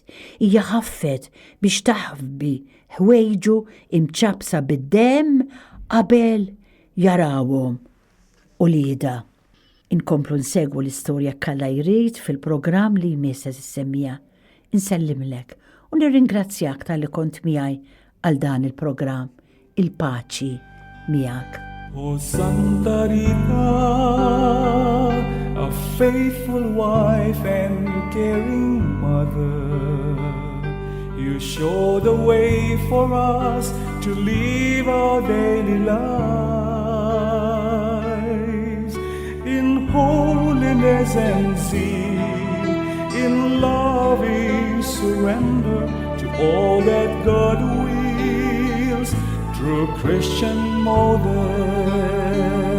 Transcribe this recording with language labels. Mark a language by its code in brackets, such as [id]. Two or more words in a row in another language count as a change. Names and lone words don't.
[mt] Hija ħaffet biex taħbi ħwejġu imċabsa bid-demm qabel jarawhom u lieda. Inkomplu nsegwu l-istorja kalla jrid fil-programm li jmiss issemmija. Insellimlek u nirringrazzjak tal-li kont miegħi għal dan il-programm. Il-paċi miegħek. [en] O Santa Rita, a faithful wife and caring mother, you will show the way for us to live our daily lives in holiness and zeal, in loving surrender to all that God wills through Christian model.